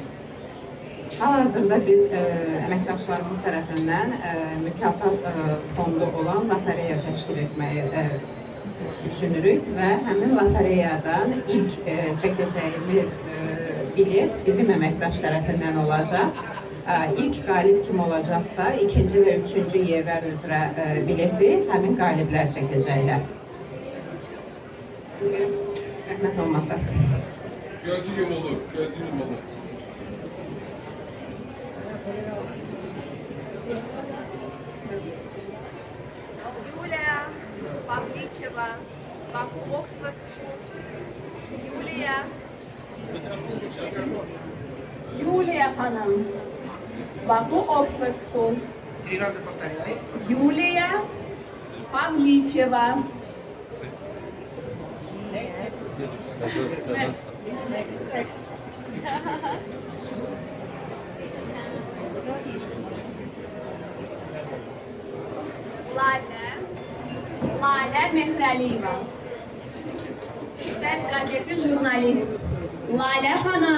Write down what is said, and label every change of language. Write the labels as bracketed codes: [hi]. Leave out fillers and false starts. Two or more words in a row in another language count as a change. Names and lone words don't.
[az] Hal-hazırda biz əməkdaşlarımız tərəfindən mükafat fondu olan lotereya təşkil etməyi düşünürük və həmin lotereyadan ilk çəkəcəyimiz bilet bizim əməkdaş tərəfindən olacaq. İlk qalib kim olacaqsa, ikinci və üçüncü yerlər üzrə bileti həmin qaliblər çəkəcəklər. Zəhmət olmasa. Gözü yumulur, gözü yumulur. Юлия Павличева, Баку Оксфорд. Юлия Hanım, Baku Oxford School. Юлия Павличева. Next. Lale Mehrəliyeva. Səs qəzeti jurnalist. Lale Hanım.